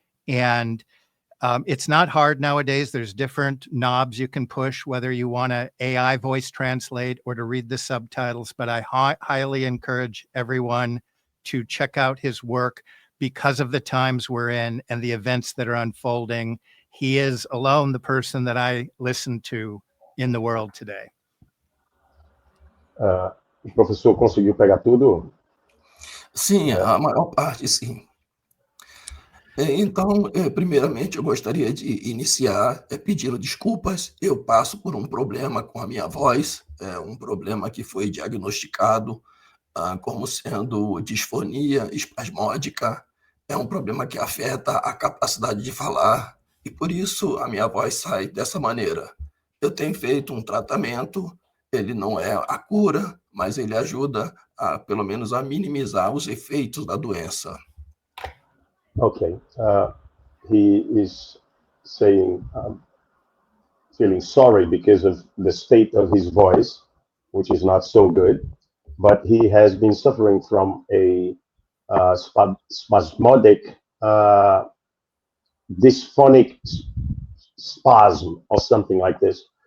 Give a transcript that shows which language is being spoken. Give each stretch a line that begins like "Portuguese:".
English: And it's not hard nowadays. There's different knobs you can push, whether you want to AI voice translate or to read the subtitles. But I highly encourage everyone to check out his work because of the times we're in and the events that are unfolding. He is alone the person that I listen to in the world today.
Portuguese: O professor conseguiu pegar tudo? Sim, a maior parte, sim. Então, primeiramente, eu gostaria de iniciar pedindo desculpas. Eu passo por um problema com a minha voz, um problema que foi diagnosticado como sendo disfonia espasmódica. É um problema que afeta a capacidade de falar e, por isso, a minha voz sai dessa maneira. Eu tenho feito um tratamento, ele não é a cura, mas ele ajuda, pelo menos, a minimizar os efeitos da doença.
English: Okay. He is saying, feeling sorry because of the state of his voice, which is not so good, but he has been suffering from a spasmodic, dysphonic spasm or something like this.